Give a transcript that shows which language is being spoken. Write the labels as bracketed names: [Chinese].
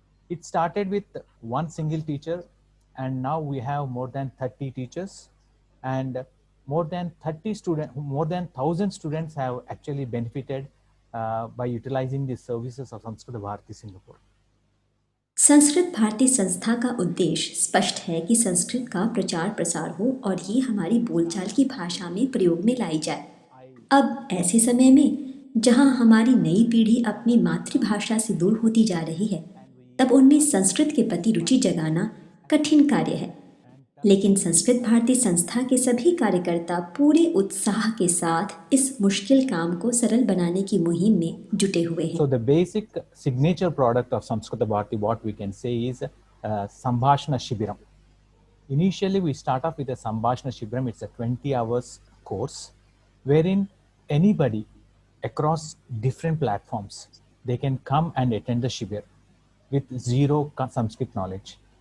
[English] It started with one single teacher, and now we have more than 30 teachers, and more than 1,000 students have actually benefited by utilizing the services of Samskrita Bharati Singapore. [Hindi] Sanskrit Bharti संस्था का उद्देश्य स्पष्ट है कि संस्कृत का प्रचार प्रसार हो और ये हमारी बोलचाल की भाषा में प्रयोग में लाई जाए। अब ऐसे समय में जहाँ हमारी नई पीढ़ी अपनी मातृभाषा से दूर होती जा रही है, तब उनमें संस्कृत के प्रति रुचि जगाना कठिन कार्य है। लेकिन संस्कृत भारती संस्था के सभी कार्यकर्ता पूरे उत्साह के साथ इस मुश्किल काम को सरल बनाने की मुहिम में जुटे हुए हैं। [English] So the basic signature product of Samskrita Bharati, what we can say is Sambhashana Shibiram. Initially, we start off with a Sambhashana Shibiram. It's a 20 hours course wherein anybody across different platforms, they can come and attend the Shibir with zero Sanskrit knowledge.